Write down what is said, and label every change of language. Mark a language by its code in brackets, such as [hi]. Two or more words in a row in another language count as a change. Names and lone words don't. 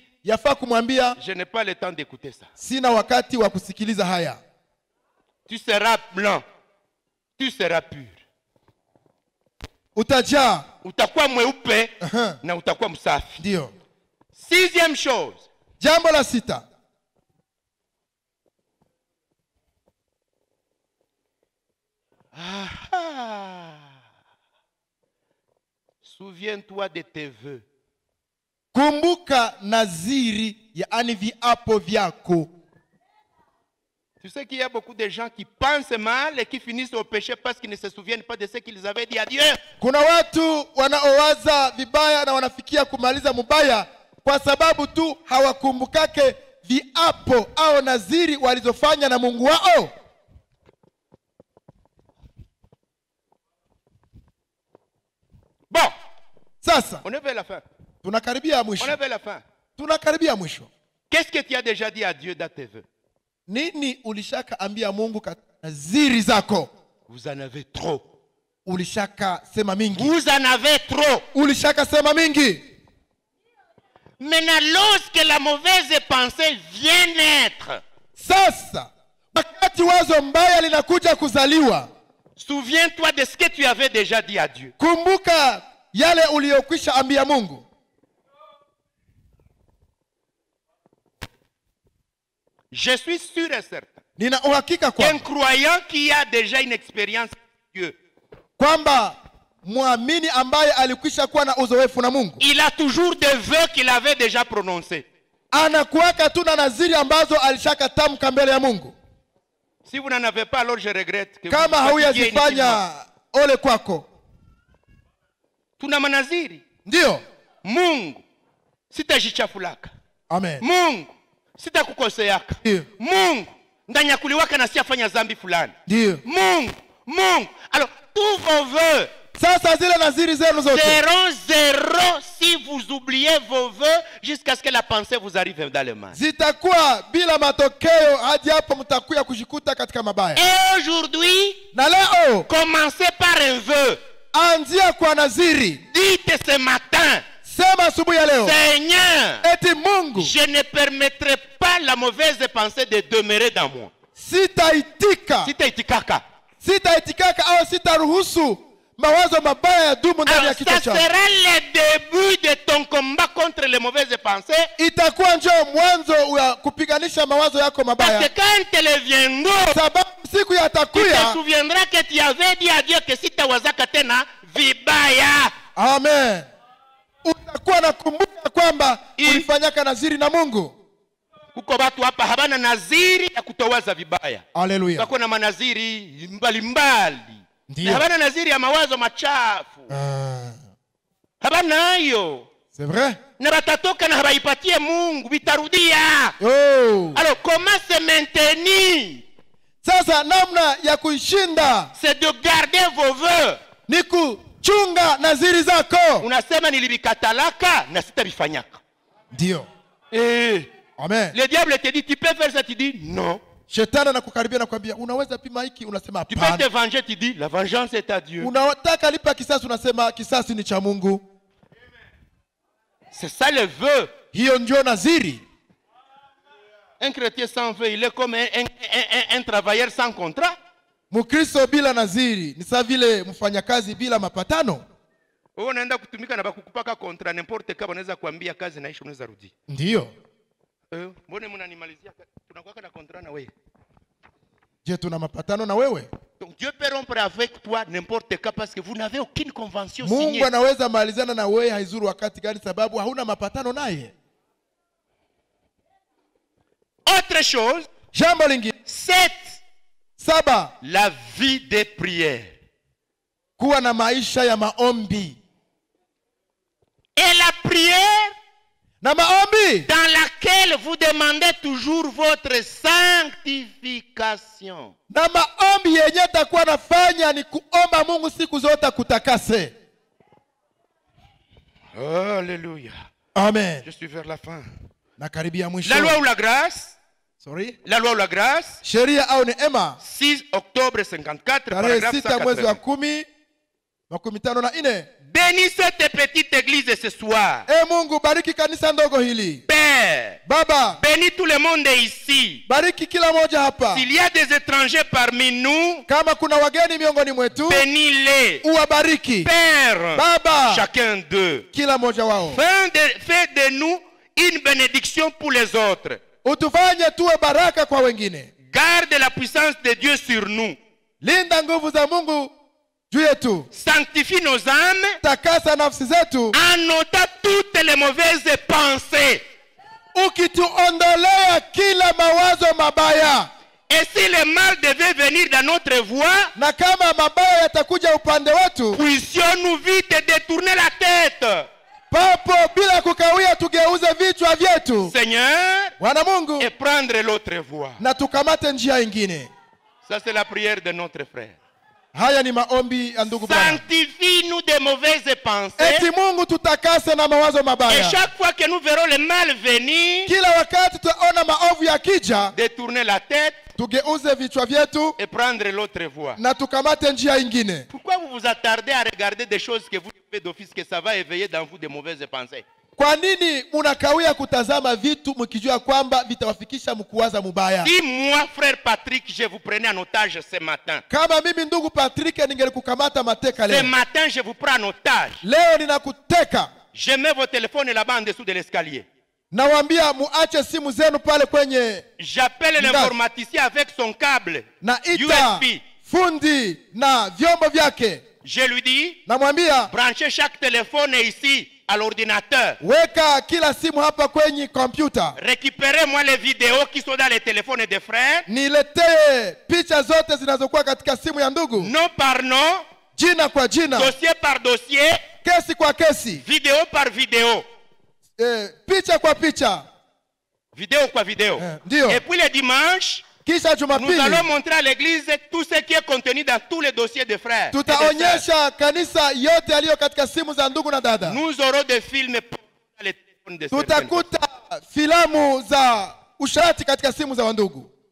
[sw] yafaa kumwambia [fr] je n'ai pas le temps d'écouter ça. [sw] sina wakati wa kusikiliza haya. [fr] Tu seras blanc, tu seras pur. [sw] Utajaa. Utakuwa mweupe Aha. na utakuwa msafi. Ndio. [fr] 6e chose, [sw] Jambo la 6, [fr] souviens-toi de tes vœux. [sw] kumbuka naziri, yaani viapo vyako. [fr] Tu sais qu'il y a beaucoup de gens qui pensent mal et qui finissent au péché parce qu'ils ne se souviennent pas de ce qu'ils avaient dit à Dieu. [sw] Kuna watu wanaowaza vibaya na wanafikia kumaliza mubaya kwa sababu tu hawakumbukake viapo au naziri walizofanya na Mungu wao. [fr] Bon, [sw] Sasa [fr] on est vers la fin. [sw] tunakaribia [fr] On [sw] mwisho. [fr] est vers la fin. [sw] Tunakaribia mwisho. [fr] Qu'est-ce que tu as déjà dit à Dieu dans tes vœux? [sw] Nini ulishaka ambia Mungu katika naziri zako? [fr] Vous en avez trop. [sw] Ulishaka sema mingi. [fr] Vous en avez trop. [sw] Ulishaka sema mingi. [fr] Maintenant, lorsque la mauvaise pensée vient naître, [sw] Sasa wakati wazo mbaya linakuja kuzaliwa, [fr] souviens-toi de ce que tu avais déjà dit à Dieu. [sw] kumbuka yale uliyokwisha ambia Mungu. [fr] Je suis sûr et certain [sw] Nina uhakika [fr] qu'un [sw] kwamba [fr] croyant qui a déjà une expérience avec Dieu, [sw] kwamba muamini ambaye alikwisha kuwa na uzoefu na Mungu [fr] il a toujours des vœux qu'il avait déjà prononcés. [sw] anakuwaka tu na naziri ambazo alishaka tamka mbele ya Mungu. [fr] Si vous n'en avez pas, alors je regrette que [sw] Kama [fr] vous fatiguiez inutilement. [sw] hauyazifanya, ole kwako. Tuna manaziri. Ndio. Mungu sitajichafulaka. Amen. Mungu sitakukoseaka. Ndio. Mungu ndanyakuliwaka na siafanya zambi fulani. Ndio. Mungu. [fr] Alors, tous vos vœux [sw] Sasa zile naziri zenu zote [fr] seront zéro si vous oubliez vos vœux jusqu'à ce que la pensée vous arrive dans les mains. [sw] zitakuwa bila matokeo hadi hapo mtakuya kujikuta katika mabaya. [fr] Et aujourd'hui, [sw] Na leo [fr] commencez par un vœu. [sw] anzia kwa naziri. [fr] Dites ce matin, [sw] Sema asubuhi ya leo, [fr] Seigneur, [sw] eti Mungu, [fr] je ne permettrai pas la mauvaise pensée de demeurer dans moi. [sw] sitaitika, sitaitikaka au sitaruhusu mawazo mabaya ya dumu ndani ya [fr] Alors, [sw] kichwa [fr] ça [sw] changu. [fr] sera le début de ton combat contre les mauvaises pensées. [sw] Itakuwa njoo mwanzo wa kupiganisha mawazo yako [fr] Parce [sw] mabaya, [fr] que quand elles viendront, [sw] sababu siku [fr] tu te [sw] yatakuya. [fr] souviendras que tu avais dit à Dieu que [sw] si tawazaka tena vibaya. Amen. Utakuwa nakumbuka kwamba I- ulifanyaka naziri na Mungu. Kuko watu hapa habana naziri ya kutowaza vibaya. Haleluya. Wako na manaziri mbalimbali. Ndiyo. Habana naziri ya mawazo machafu. Habana hayo. [fr] C'est vrai? [sw] Na batatoka na habaipatie Mungu bitarudia. Oh. [fr] Alors comment se maintenir? [sw] Sasa namna ya kuishinda [fr] C'est de garder vos vœux. [sw] ni kuchunga naziri zako. Unasema nilibikatalaka na sitabifanyaka. Ndio. Amen. [fr] Le diable te dit tu peux faire ça, tu dis non. [sw] Shetani anakukaribia na kukwambia unaweza pima hiki, unasema [fr] Tu peux te [sw] hapana. [fr] venger, tu dis la vengeance est à Dieu. [sw] Unataka lipa kisasi, unasema kisasi ni cha Mungu. [fr] C'est ça le vœu. [sw] Hiyo ndio naziri. [fr] Un chrétien sans vœu, il est comme un travailleur sans contrat. [sw] Mkristo bila naziri ni sawa vile mfanyakazi bila mapatano. Wewe unaenda kutumika na bakukupaka kontra n'importe kama unaweza kuambia kazi naisha unaweza rudi. Ndiyo. Mbona mnanimalizia tunakuwa na kontra na wewe? Je, tuna mapatano na wewe? [fr] Donc Dieu peut rompre avec toi n'importe quand parce que vous n'avez aucune convention signée. [sw] Mungu anaweza malizana na wewe haizuru wakati gani sababu hauna mapatano naye. [fr] Autre chose, [sw] Jambo lingine. 7. [fr] La vie de prière. [sw] Kuwa na maisha ya maombi. [fr] Et la prière [sw] na maombi [fr] dans laquelle vous demandez toujours votre sanctification. [sw] Na maombi yenye takuwa nafanya ni kuomba Mungu siku zote kutakase. [fr] Alléluia. [sw] Amen. [fr] Je suis vers la fin. [sw] Na karibia mwisho. [fr] La loi ou la grâce? [en] Sorry? [fr] La loi ou la grâce? [sw] Sheria au neema? [fr] 6 octobre 54 [sw] paragraphe 6 mwezi wa 10 54. [fr] Bénis cette petite église ce soir. [sw] Mungu bariki kanisa ndogo hili. [fr] Père, [sw] Baba, [fr] bénis tout le monde ici. [sw] Bariki kila moja hapa. [fr] S'il y a des étrangers parmi nous, [sw] kama kuna wageni miongoni mwetu, [fr] bénis-les. [sw] Uwabariki. [fr] Père, [sw] Baba, [fr] chacun d'eux. [sw] Kila moja wao. [fr] Fais de nous une bénédiction pour les autres. [sw] Utufanye tuwe baraka kwa wengine. [fr] Garde la puissance de Dieu sur nous. [sw] Linda nguvu za Mungu juu yetu. [fr] Sanctifie nos âmes. [sw] Takasa nafsi zetu. [fr] En ôtant toutes les mauvaises pensées. [sw] Ukituondolea kila mawazo mabaya. [fr] Et si le mal devait venir dans notre voie, [sw] na kama mabaya yatakuja upande wetu, [fr] puissions-nous vite détourner la tête. [sw] Papo bila kukawia tugeuze vichwa vyetu. [fr] Seigneur, [sw] Bwana Mungu, [fr] et prendre l'autre voie. [sw] Na tukamate njia ingine. [fr] Ça c'est la prière de notre frère. [sw] Haya ni maombi ya ndugu Bwana. [fr] Sanctifie-nous des mauvaises pensées. [sw] Eti Mungu tutakase na mawazo mabaya. [fr] Et chaque fois que nous verrons le mal venir, [sw] kila wakati tutaona maovu yakija, [fr] détourner la tête, [sw] tugeuze vichwa vyetu [fr] et prendre l'autre voie. [sw] Na tukamate njia ingine. [fr] Pourquoi vous vous attardez à regarder des choses que vous faites d'office que ça va éveiller dans vous de mauvaises pensées? [sw] Kwa nini munakawia kutazama vitu mkijua kwamba vitawafikisha mkuwaza mubaya? [fr] Si moi, frère Patrick, je vous prenais en otage ce matin. [sw] Kama mimi ndugu Patrick ningelikukamata mateka leo. [fr] Ce matin, je vous prends en otage. [sw] Leo ninakuteka. [fr] Je mets vos téléphones là-bas en dessous de l'escalier. [sw] Nawaambia muache simu zenu pale kwenye. [fr] J'appelle l'informaticien avec son câble USB. [sw] Fundi na vyombo vyake. [fr] Je lui dis, [sw] namwambia, [fr] branchez chaque téléphone ici à l'ordinateur. [sw] Weka kila simu hapa kwenye computer. [fr] Récupérez-moi les vidéos qui sont dans les téléphones des frères. [sw] Niletee picha zote zinazokuwa katika simu ya ndugu. [fr] Nom par nom. [sw] Jina kwa jina. [fr] Dossier par dossier. [sw] Kesi kwa kesi. [fr] Vidéo par vidéo. [sw] Picha kwa picha. Vidéo kwa vidéo. [fr] Et puis le dimanche, nous allons montrer à l'église tout ce qui est contenu dans tous les dossiers des frères. [sw] Tutaonyesha kanisa yote yaliyo katika simu za ndugu na dada. [fr] Nous aurons des films dans les téléphones des frères. [sw] Tutakuta filamu za usharati katika simu za wandugu.